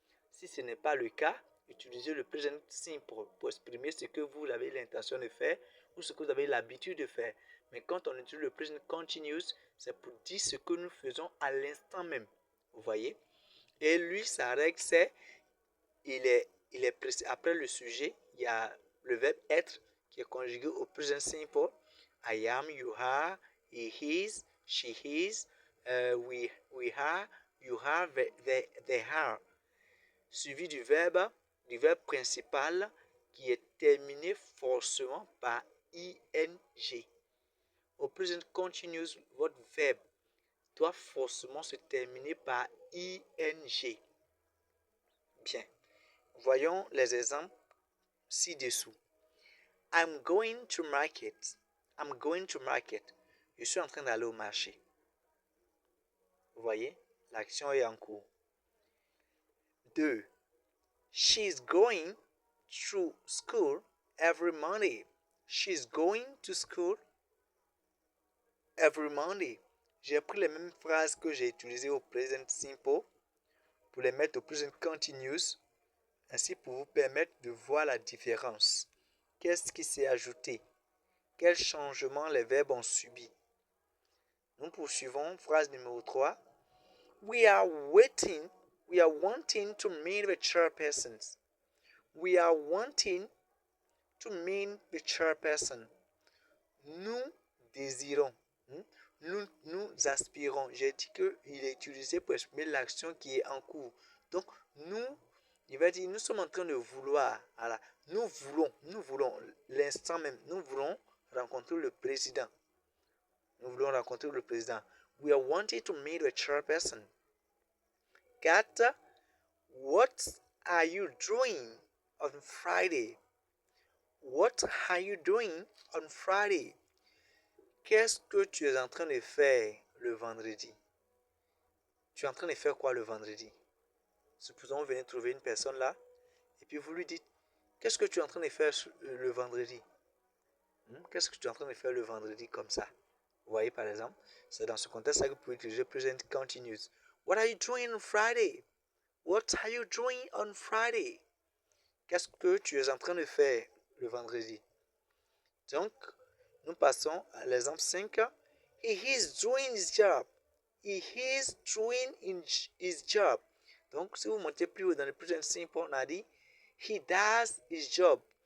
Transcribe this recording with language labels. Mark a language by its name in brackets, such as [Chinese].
[French] Si ce n'est pas le cas, utilisez le present simple pour exprimer ce que vous avez l'intention de faire ou ce que vous avez l'habitude de faire. Mais quand on utilise le present continuous, c'est pour dire ce que nous faisons à l'instant même. Vous voyez? Et lui, sa règle, c'est il est précis. Après le sujet, il y a le verbe être qui est conjugué au present simple. [English] I am, you are, he is, she is, we are, you are, they are. [French] Suivi du verbe principal qui est terminé forcément par ing. Au present continuous, votre verbe doit forcément se terminer par ing. Bien. Voyons les exemples ci-dessous. [English] I'm going to market. I'm going to market. [French] Je suis en train d'aller au marché. Vous voyez, l'action est en cours. [English] 2. She's going to school every Monday. She's going to school every Monday. [French] J'ai pris les mêmes phrases que j'ai utilisées au present simple pour les mettre au present continuous, ainsi pour vous permettre de voir la différence. Qu'est-ce qui s'est ajouté? Quels changements les verbes ont subi? Nous poursuivons, phrase numéro 3. [English] We are wanting to meet the chairpersons. We are wanting to meet the chairperson. [French] Nous désirons. Nous aspirons. J'ai dit qu'il est utilisé pour exprimer l'action qui est en cours. Donc, il va dire, nous sommes en train de vouloir. Alors, nous voulons, l'instant même, nous voulons rencontrer le président. Nous voulons rencontrer le président. [English] We are wanting to meet the chairperson. 4. What are you doing on Friday? What are you doing on Friday? [French] Qu'est-ce que tu es en train de faire le vendredi? Tu es en train de faire quoi le vendredi? Supposons vous venez trouver une personne là, et puis vous lui dites, qu'est-ce que tu es en train de faire le vendredi? Qu'est-ce que tu es en train de faire le vendredi comme ça? Vous voyez par exemple, c'est dans ce contexte-là que vous pouvez utiliser present continuous. [English] What are you doing on Friday? What are you doing on Friday? [French] Qu'est-ce que tu es en train de faire le vendredi? Donc, nous passons à l'exemple 5. [English] He is doing his job. He is doing his job. [French] Donc, si vous montez plus haut dans le present simple, on a dit [English] he does his job.